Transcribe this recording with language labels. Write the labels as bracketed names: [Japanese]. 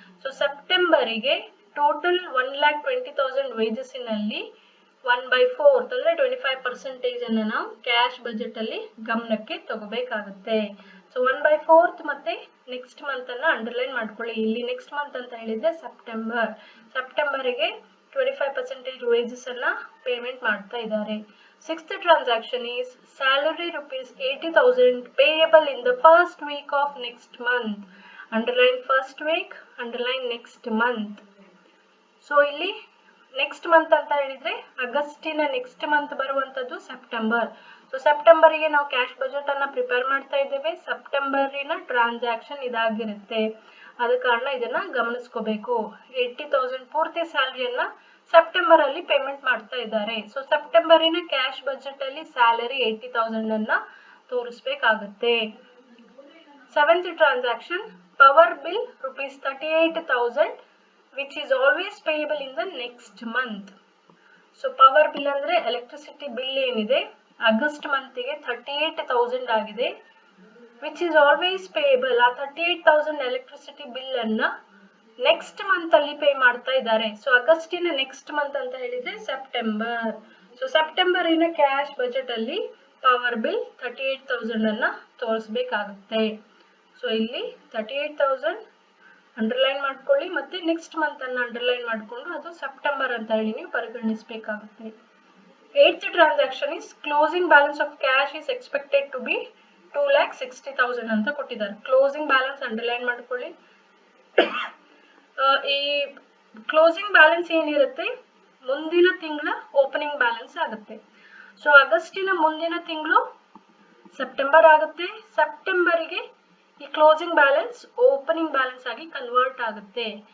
[Kannada] So ಸೆಪ್ಟೆಂಬರಿಗೆ total 1,20,000 wages ನಲ್ಲಿ 1/4 ಅಂದ್ರೆ 25% ಅನ್ನ ನಾವು ಕ್ಯಾಶ್ ಬಜೆಟ್ ಅಲ್ಲಿ ಗಮನಕ್ಕೆ ತಗೋಬೇಕಾಗುತ್ತೆ. ಸೊ 1/4 ಮತ್ತೆ ನೆಕ್ಸ್ಟ್ ಮಂತ್ ಅನ್ನ ಅಂಡರ್ಲೈನ್ ಮಾಡ್ಕೊಳ್ಳಿ. ಇಲ್ಲಿ ನೆಕ್ಸ್ಟ್ ಮಂತ್ ಅಂತ ಹೇಳಿದ್ರೆ ಸೆಪ್ಟೆಂಬರ್ಗೆ 25% ವೇಜಸ್ ಅನ್ನ ಪೇಮೆಂಟ್ ಮಾಡ್ತಾ ಇದ್ದಾರೆ. [English] Sixth transaction is salary ₹80,000 payable in the first week of next month. Underline first week, underline next month. So [Kannada] ಇಲ್ಲಿ ನೆಕ್ಸ್ಟ್ ಮಂತ್ ಅಂತ ಹೇಳಿದ್ರೆ ಆಗಸ್ಟಿನ ನೆಕ್ಸ್ಟ್ ಮಂತ್ ಬರುವಂತದ್ದು ಸೆಪ್ಟೆಂಬರ್. ಸೊ ಸೆಪ್ಟೆಂಬರ್ಗೆ ನಾವು ಕ್ಯಾಶ್ ಬಜೆಟ್ ಅನ್ನ ಪ್ರಿಪೇರ್ ಮಾಡ್ತಾ ಇದ್ದೇವೆ. ಸೆಪ್ಟೆಂಬರಿನ ಟ್ರಾನ್ಸಾಕ್ಷನ್ ಇದಾಗಿರುತ್ತೆ, ಆದ ಕಾರಣ ಇದನ್ನ ಗಮನಿಸ್ಕೋಬೇಕು. 80,000 ಪೂರ್ತಿ ಸ್ಯಾಲರಿಯನ್ನ ಸೆಪ್ಟೆಂಬರ್ ಅಲ್ಲಿ ಪೇಮೆಂಟ್ ಮಾಡ್ತಾ ಇದ್ದಾರೆ. ಸೊ ಸೆಪ್ಟೆಂಬರಿನ ಕ್ಯಾಶ್ ಬಜೆಟ್ ಅಲ್ಲಿ ಸ್ಯಾಲರಿ 80,000 ಅನ್ನ ತೋರಿಸ್ಬೇಕಾಗುತ್ತೆ. [English] 7th transaction, power bill rupees 38,000 which is always payable in the next month. [Kannada] So power bill ಅಂದ್ರೆ ಎಲೆಕ್ಟ್ರಿಸಿಟಿ ಬಿಲ್ ಏನಿದೆ ಆಗಸ್ಟ್ ಮಂತ್ಗೆ 38,000 ಆಗಿದೆ, [English] which is always payable. [Kannada] ಆ 38,000 ಎಲೆಕ್ಟ್ರಿಸಿಟಿ ಬಿಲ್ ಅನ್ನ ನೆಕ್ಸ್ಟ್ ಮಂತ್ ಅಲ್ಲಿ pay ಮಾಡ್ತಾ ಇದ್ದಾರೆ. ಸೊ ಆಗಸ್ಟಿನ ನೆಕ್ಸ್ಟ್ ಮಂತ್ ಅಂತ ಹೇಳಿದ್ರೆ ಸೆಪ್ಟೆಂಬರ್. ಸೊ ಸೆಪ್ಟೆಂಬರಿನ ಕ್ಯಾಶ್ ಬಜೆಟ್ ಅಲ್ಲಿ ಪವರ್ ಬಿಲ್ 38,000 ಅನ್ನ ತೋರಿಸ್ಬೇಕಾಗುತ್ತೆ. ಸೊ ಇಲ್ಲಿ 38,000 ಅಂಡರ್ಲೈನ್ ಮಾಡ್ಕೊಳ್ಳಿ, ಮತ್ತೆ ನೆಕ್ಸ್ಟ್ ಮಂತ್ ಅನ್ನ ಅಂಡರ್ಲೈನ್ ಮಾಡ್ಕೊಂಡು ಅದು ಸೆಪ್ಟೆಂಬರ್ ಅಂತ ಹೇಳಿ ನೀವು ಪರಿಗಣಿಸಬೇಕಾಗುತ್ತೆ. [English] 8th transaction is closing balance of cash is expected to be 2,60,000 [Kannada] ಅಂತ ಕೊಟ್ಟಿದ್ದಾರೆ. ಕ್ಲೋಸಿಂಗ್ ಬ್ಯಾಲೆನ್ಸ್ ಅಂಡರ್ಲೈನ್ ಮಾಡ್ಕೊಳ್ಳಿ. ಈ ಕ್ಲೋಸಿಂಗ್ ಬ್ಯಾಲೆನ್ಸ್ ಏನಿರುತ್ತೆ ಮುಂದಿನ ತಿಂಗಳ ಓಪನಿಂಗ್ ಬ್ಯಾಲೆನ್ಸ್ ಆಗುತ್ತೆ. ಸೊ ಆಗಸ್ಟಿನ ಮುಂದಿನ ತಿಂಗಳು ಸೆಪ್ಟೆಂಬರ್ ಆಗುತ್ತೆ, ಸೆಪ್ಟೆಂಬರ್ಗೆ ಈ ಕ್ಲೋಸಿಂಗ್ ಬ್ಯಾಲೆನ್ಸ್ ಓಪನಿಂಗ್ ಬ್ಯಾಲೆನ್ಸ್ ಆಗಿ ಕನ್ವರ್ಟ್ ಆಗುತ್ತೆ.